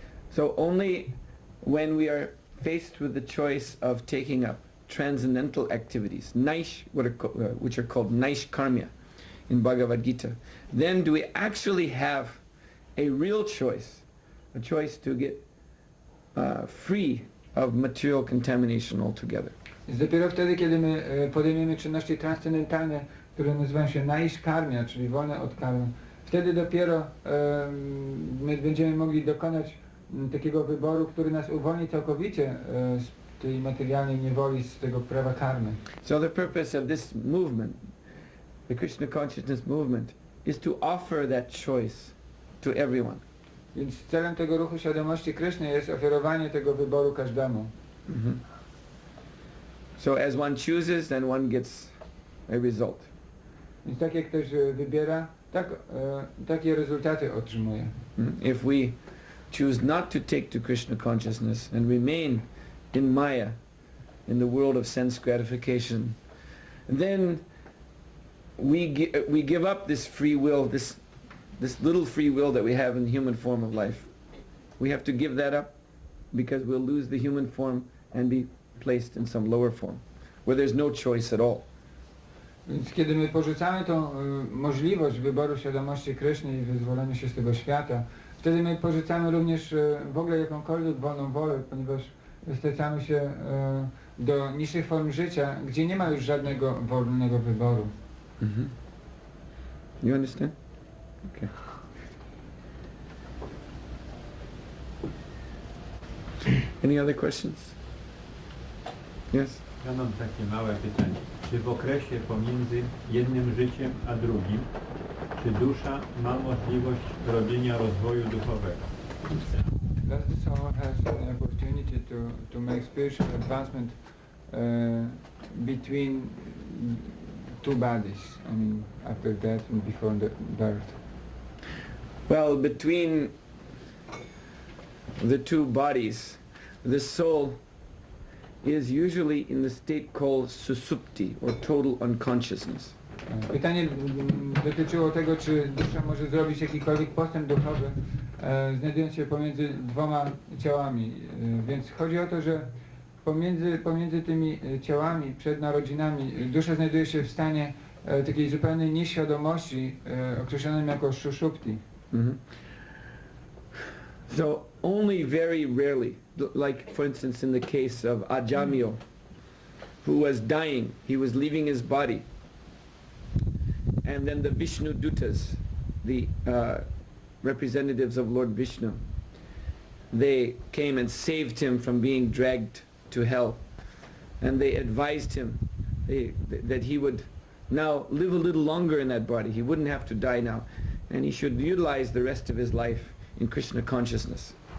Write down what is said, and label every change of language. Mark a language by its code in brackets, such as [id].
[en] So only when we are faced with the choice of taking up transcendental activities, which are called naishkarmya in Bhagavad Gita, then do we actually have a real choice, a choice to get free of material contamination altogether. [pl] Więc dopiero wtedy, kiedy my podejmiemy czynności transcendentalne, które nazywają się naishkarmya, czyli wolne od karmy, wtedy dopiero my będziemy mogli dokonać takiego wyboru, który nas uwolni całkowicie z tej materialnej niewoli, z tego prawa karmy. [en] So the purpose of this movement, the Krishna consciousness movement, is to offer that choice to everyone. [pl] Więc celem tego ruchu świadomości Kryszny jest oferowanie tego wyboru każdemu. [en] So as one chooses, then one gets a result. [pl] Więc tak jak ktoś wybiera, takie rezultaty otrzymuje. [en] If we choose not to take to Krishna consciousness and remain in Maya, in the world of sense gratification, then we give up this free will, this little free will that we have in the human form of life. We have to give that up because we'll lose the human form and be placed in some lower form, where there's no choice at all. [pl] Więc kiedy my porzucamy tą możliwość wyboru świadomości Kryszny i wyzwolenia się z tego świata, wtedy my porzucamy również w ogóle jakąkolwiek wolną wolę, ponieważ stracamy się do niższych form życia, gdzie nie ma już żadnego wolnego wyboru. [en] You understand? Okay. Any other questions? Yes? [pl] Ja mam takie małe pytanie. Czy w okresie pomiędzy jednym życiem a drugim, czy dusza ma możliwość robienia rozwoju duchowego? [en] Does the soul has an opportunity to make spiritual advancement between two bodies? I mean, after death and before the birth. Well, between the two bodies, the soul is usually in the state called susupti, or total unconsciousness. [pl] Pytanie dotyczyło tego, czy dusza może zrobić jakikolwiek postęp duchowy, znajdując się pomiędzy dwoma ciałami. Więc chodzi o to, że pomiędzy tymi ciałami, przed narodzinami, dusza znajduje się w stanie takiej zupełnej nieświadomości, określonym jako sushupti. [en] So only very rarely, like for instance in the case of Ajamil, who was dying, he was leaving his body, and then the Vishnu Dutas, the representatives of Lord Vishnu, they came and saved him from being dragged to hell, and they advised him that he would now live a little longer in that body. He wouldn't have to die now, and he should utilize the rest of his life in Krishna consciousness.